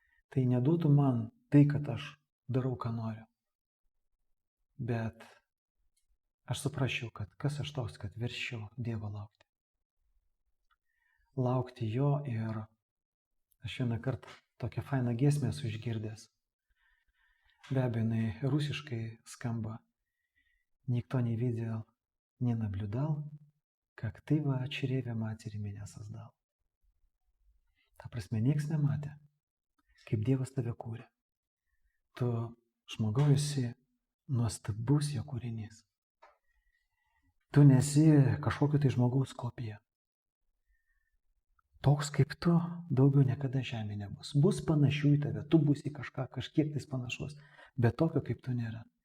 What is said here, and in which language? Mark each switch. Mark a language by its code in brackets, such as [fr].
[lt] Tai neduotų man tai, kad aš darau, ką noriu. Bet aš suprasčiau, kad kas aš toks, kad verčiau Dievo laukti. Laukti jo ir aš vieną kartą tokią fainą giesmę esu išgirdęs. Be abejo, jinai rusiškai skamba. [ru] Никто не видел, не наблюдал, как ты в чреве матери меня создал. [lt] Ta prasme, nieks nematė, kaip Dievas tave kūrė. Tu žmogau esi nuostabus jo kūrinys. Tu nesi kažkokio tai žmogaus kopija. Toks kaip tu daugiau niekada žemė nebus. Bus panašių į tave, tu būsi kažkiek tais panašus, bet tokio kaip tu nėra.